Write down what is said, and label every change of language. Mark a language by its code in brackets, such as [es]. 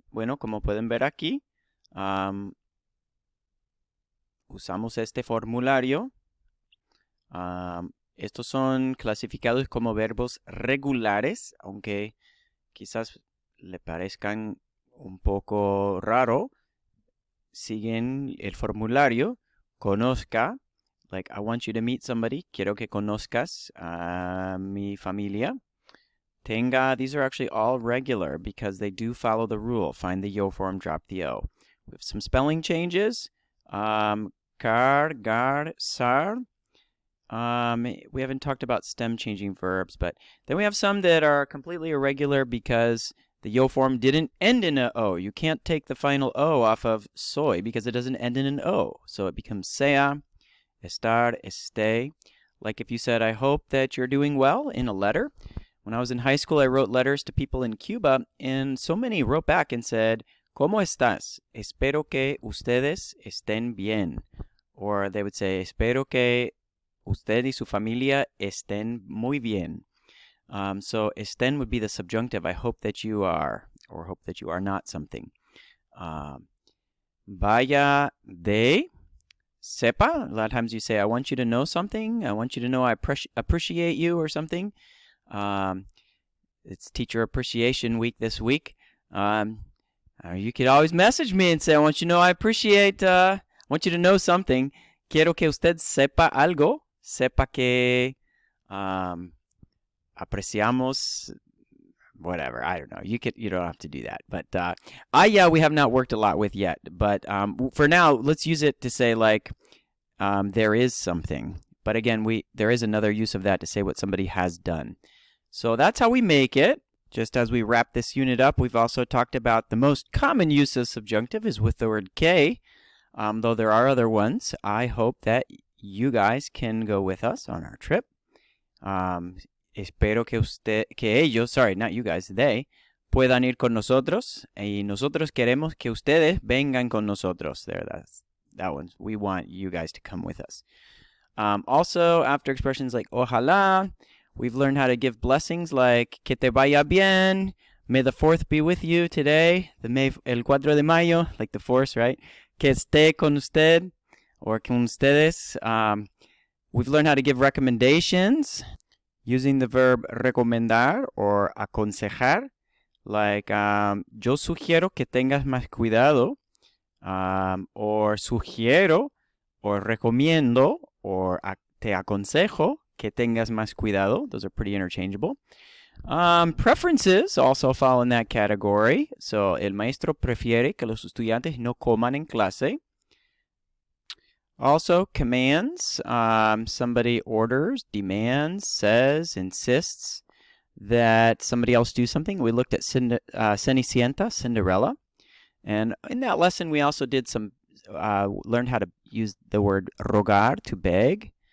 [es] Bueno, como pueden ver aquí, usamos este formulario. Estos son clasificados como verbos regulares, aunque quizás le parezcan un poco raro. Siguen el formulario. Conozca, [en] like I want you to meet somebody. [es] Quiero que conozcas a mi familia. [en] Tenga, these are actually all regular because they do follow the rule. Find the yo form, drop the O. We have some spelling changes. Car, gar, sar. We haven't talked about stem changing verbs, but then we have some that are completely irregular because the yo form didn't end in a O. You can't take the final O off of soy because it doesn't end in an O. So it becomes [es] sea, estar, esté. [en] Like if you said, I hope that you're doing well in a letter. When I was in high school, I wrote letters to people in Cuba, and so many wrote back and said, [es] ¿Cómo estás? Espero que ustedes estén bien. [en] Or they would say, [es] espero que usted y su familia estén muy bien. [en] So estén would be the subjunctive. I hope that you are, or hope that you are not something. [es] Vaya de, sepa. [en] A lot of times you say, I want you to know something. I want you to know I appreciate you or something. It's Teacher Appreciation Week this week. You could always message me and say, I want you to know I appreciate, I want you to know something. [es] Quiero que usted sepa algo. Sepa que apreciamos, [en] whatever. I don't know. You don't have to do that. But yeah, we have not worked a lot with yet. But for now, let's use it to say like there is something. But again, there is another use of that to say what somebody has done. So that's how we make it. Just as we wrap this unit up, we've also talked about the most common use of subjunctive is with the word que, though there are other ones. I hope that you guys can go with us on our trip. [es] Espero que ellos, [en] sorry, not you guys, they, [es] puedan ir con nosotros. Y nosotros queremos que ustedes vengan con nosotros. [en] There, that one. We want you guys to come with us. Also, after expressions like ojalá, we've learned how to give blessings like [es] que te vaya bien, [en] may the 4th be with you today, [es] el 4 de mayo, [en] like the force, right? [es] Que esté con usted, or con ustedes. [en] We've learned how to give recommendations using the verb [es] recomendar or aconsejar, like yo sugiero que tengas más cuidado, or sugiero, or recomiendo, or te aconsejo que tengas más cuidado. [en] Those are pretty interchangeable. Preferences also fall in that category. [es] So, el maestro prefiere que los estudiantes no coman en clase. [en] Also, commands. Somebody orders, demands, says, insists that somebody else do something. We looked at Cenicienta, Cinderella. And in that lesson, we also did learned how to use the word rogar, to beg.